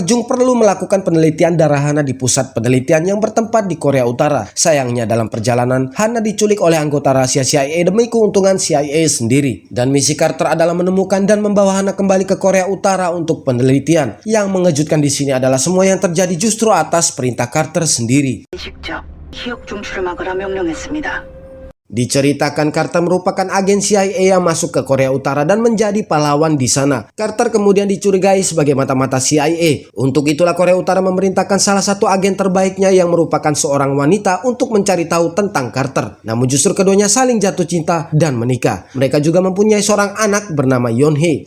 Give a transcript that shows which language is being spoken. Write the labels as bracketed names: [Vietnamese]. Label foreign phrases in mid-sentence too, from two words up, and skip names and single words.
[Indonesian] Jung perlu melakukan penelitian darah Hana di pusat penelitian yang bertempat di Korea Utara. Sayangnya dalam perjalanan, Hana diculik oleh anggota rahasia CIA demi keuntungan CIA sendiri. Dan misi Carter adalah menemukan dan membawa Hana kembali ke Korea Utara untuk penelitian. Yang mengejutkan di sini adalah semua yang terjadi justru atas perintah Carter sendiri. [Korean] 직접 기억 중출을 막으라 명령했습니다. [Indonesian] Diceritakan Carter merupakan agen CIA yang masuk ke Korea Utara dan menjadi pahlawan di sana. Carter kemudian dicurigai sebagai mata-mata CIA. Untuk itulah Korea Utara memerintahkan salah satu agen terbaiknya yang merupakan seorang wanita untuk mencari tahu tentang Carter. Namun justru keduanya saling jatuh cinta dan menikah. Mereka juga mempunyai seorang anak bernama Yeon-hee.